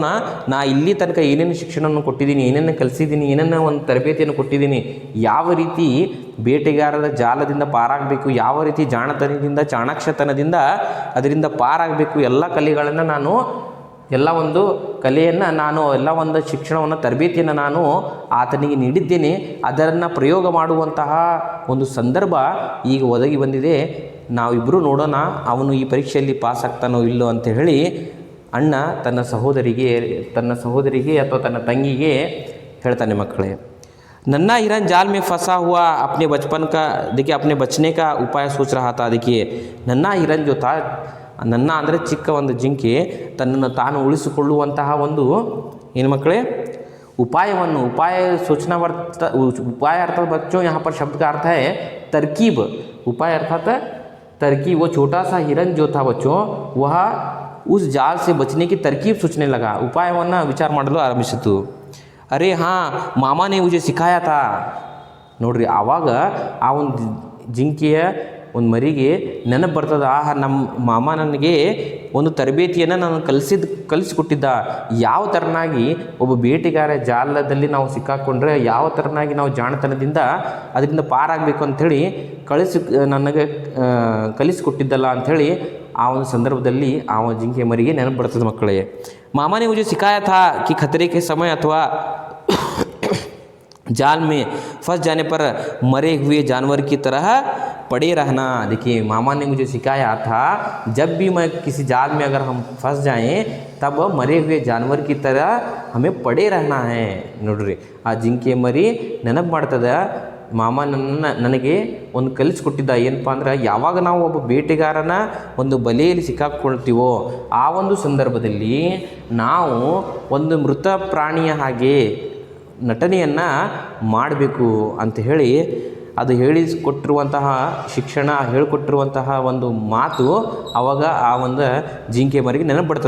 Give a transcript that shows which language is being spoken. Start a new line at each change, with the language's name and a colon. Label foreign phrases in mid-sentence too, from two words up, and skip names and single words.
Kannada: ನಾ ಇಲ್ಲಿ ತನಕ ಏನೇನು ಶಿಕ್ಷಣವನ್ನು ಕೊಟ್ಟಿದ್ದೀನಿ, ಏನೇನು ಕಲಿಸಿದ್ದೀನಿ, ಏನೇನು ಒಂದು ತರಬೇತಿಯನ್ನು ಕೊಟ್ಟಿದ್ದೀನಿ, ಯಾವ ರೀತಿ ಬೇಟೆಗಾರರ ಜಾಲದಿಂದ ಪಾರಾಗಬೇಕು, ಯಾವ ರೀತಿ ಜಾಣತನದಿಂದ ಚಾಣಾಕ್ಷತನದಿಂದ ಅದರಿಂದ ಪಾರಾಗಬೇಕು, ಎಲ್ಲ ಕಲೆಗಳನ್ನು ನಾನು ಎಲ್ಲ ಒಂದು ಕಲೆಯನ್ನು ನಾನು ಎಲ್ಲ ಒಂದು ಶಿಕ್ಷಣವನ್ನು ತರಬೇತಿಯನ್ನು ನಾನು ಆತನಿಗೆ ನೀಡಿದ್ದೇನೆ. ಅದನ್ನು ಪ್ರಯೋಗ ಮಾಡುವಂತಹ ಒಂದು ಸಂದರ್ಭ ಈಗ ಒದಗಿ ಬಂದಿದೆ. ನಾವಿಬ್ಬರು ನೋಡೋಣ ಅವನು ಈ ಪರೀಕ್ಷೆಯಲ್ಲಿ ಪಾಸ್ ಆಗ್ತಾನೋ ಇಲ್ಲೋ ಅಂತ ಹೇಳಿ ಅಣ್ಣ ತನ್ನ ಸಹೋದರಿಗೆ ಅಥವಾ ತನ್ನ ತಂಗಿಗೆ ಹೇಳ್ತಾನೆ. ಮಕ್ಕಳೇ,
Hindi: नन्ना हिरन जाल में फंसा हुआ अपने बचपन का देखिए अपने बचने का उपाय सोच रहा था. देखिए नन्ना हिरन जो था,
Kannada: ನನ್ನ ಅಂದರೆ ಚಿಕ್ಕ ಒಂದು ಜಿಂಕೆ ತನ್ನನ್ನು ತಾನು ಉಳಿಸಿಕೊಳ್ಳುವಂತಹ ಒಂದು ಏನು ಮಕ್ಕಳೇ
Hindi: उपाय अर्थात बच्चों यहाँ पर शब्द का अर्थ है तरकीब. उपाय अर्थात तरकीब. वो छोटा सा हिरन जो था बच्चों, वह उस जाल से बचने की तरकीब सोचने लगा.
Kannada: उपायವನ್ನು ವಿಚಾರ ಮಾಡಲು ಆರಂಭಿಸಿತು.
Hindi: अरे हाँ मामा ने मुझे सिखाया था.
Kannada: ನೋಡ್ರಿ, ಆವಾಗ ಆ ಒಂದು ಜಿಂಕೆಯ ಒಂದು ಮರಿಗೆ ನೆನಪು ಬರ್ತದೆ, ನಮ್ಮ ಮಾಮ ನನಗೆ ಒಂದು ತರಬೇತಿಯನ್ನು ನಾನು ಕಲಿಸಿಕೊಟ್ಟಿದ್ದ. ಯಾವ ಥರನಾಗಿ ಒಬ್ಬ ಬೇಟೆಗಾರ ಜಾಲದಲ್ಲಿ ನಾವು ಸಿಕ್ಕಾಕೊಂಡ್ರೆ ಯಾವ ಥರನಾಗಿ ನಾವು ಜಾಣತನದಿಂದ ಅದರಿಂದ ಪಾರಾಗಬೇಕು ಅಂಥೇಳಿ ನನಗೆ ಕಲಿಸಿಕೊಟ್ಟಿದ್ದಲ್ಲ ಅಂಥೇಳಿ ಆ ಒಂದು ಸಂದರ್ಭದಲ್ಲಿ ಆ ಒಂದು ಜಿಂಕೆ ಮರಿಗೆ ನೆನಪು ಬರ್ತದೆ. ಮಕ್ಕಳೇ, ಮಾಮನೇ
Hindi: मुझे सिखाया था कि खतरे के समय अथवा जाल में फंस जाने पर मरे हुए जानवर की तरह पड़े रहना. देखिए, मामा ने मुझे सिखाया था जब भी मैं किसी जाल में अगर हम फंस जाएं तब मरे हुए जानवर की तरह हमें पड़े रहना है.
Kannada: ನೋಡ್ರಿ, ಆ ಜಿಂಕೆ ಮರಿ ನೆನಪು ಮಾಡ್ತದೆ, ಮಾಮ ನನಗೆ ಒಂದು ಕಲಿಸ್ಕೊಟ್ಟಿದ್ದ. ಏನಪ್ಪ ಅಂದ್ರೆ, ಯಾವಾಗ ನಾವು ಒಬ್ಬ ಬೇಟೆಗಾರನ ಒಂದು ಬಲೆಯಲ್ಲಿ ಸಿಕ್ಕಾಕ್ಕೊಳ್ತೀವೋ ಆ ಒಂದು ಸಂದರ್ಭದಲ್ಲಿ ನಾವು ಒಂದು ಮೃತ ಪ್ರಾಣಿಯ ಹಾಗೆ ನಟನೆಯನ್ನು ಮಾಡಬೇಕು ಅಂತ ಹೇಳಿ ಅದು ಹೇಳಿಕೊಟ್ಟಿರುವಂತಹ ಶಿಕ್ಷಣ, ಹೇಳಿಕೊಟ್ಟಿರುವಂತಹ ಒಂದು ಮಾತು ಆವಾಗ ಆ ಒಂದು ಜಿಂಕೆ ಮರಿಗೆ ನೆನಪು ಬರ್ತದೆ.